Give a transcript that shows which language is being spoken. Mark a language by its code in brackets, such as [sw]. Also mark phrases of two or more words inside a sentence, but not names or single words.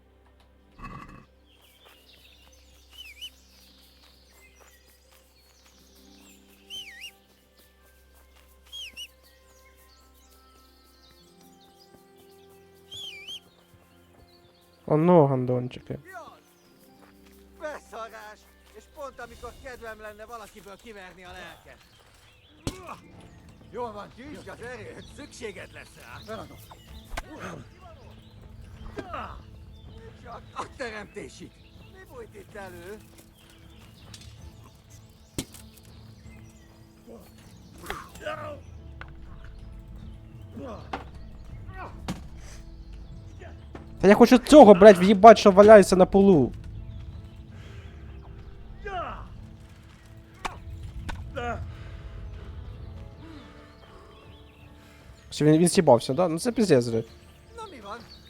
[uk] Оно, гандончики. [hu] Beszarás! És pont amikor kedvem lenne valakiből kiverni a lelket. Jól van, gyűjtsd az erőt, szükséged lesz rá. Csak a teremtésig. Mi bújt itt elő? [uk] Та я хочу цього, блядь, в'їбать, що валяється на полу. Все, він сібався, да? Ну це пиздец, блядь. [hu] Na mi van?